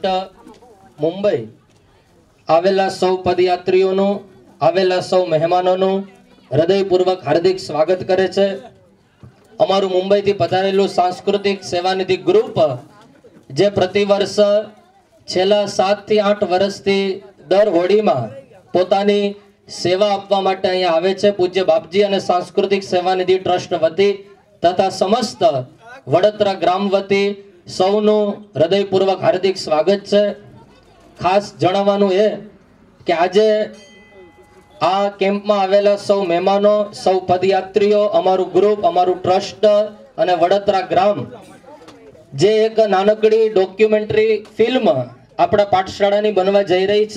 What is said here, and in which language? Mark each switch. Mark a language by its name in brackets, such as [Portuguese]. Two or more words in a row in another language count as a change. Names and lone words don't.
[Gujarati] મુંબઈ આવેલા સૌ પદયાત્રીઓનું આવેલા સૌ મહેમાનોનું હૃદયપૂર્વક હાર્દિક સ્વાગત કરે છે। અમારું મુંબઈ થી પધારેલું સાંસ્કૃતિક સેવાનિધિ ગ્રુપ જે પ્રતિવર્ષ છેલ્લા 7 થી 8 વર્ષથી દર હોળીમાં પોતાની સેવા આપવા માટે અહીંયા આવે છે। પૂજ્ય બાપજી અને સાંસ્કૃતિક સેવાનિધિ ટ્રસ્ટ વતી તથા સમસ્ત વડોદરા ગ્રામ વતી સૌનું હૃદયપૂર્વક હાર્દિક સ્વાગત હૈ। ખાસ જણાવવાનું એ કે આજે આ કેમ્પ માં આવેલા સૌ મહેમાનો સૌ પદયાત્રીઓ અમારું ગ્રુપ અમારું ટ્રસ્ટ અને વડોદરા ગ્રામ જે એક નાનકડી [English] documentary film [Gujarati] આપણા પાઠશાળાની બનવા જઈ રહી હૈ।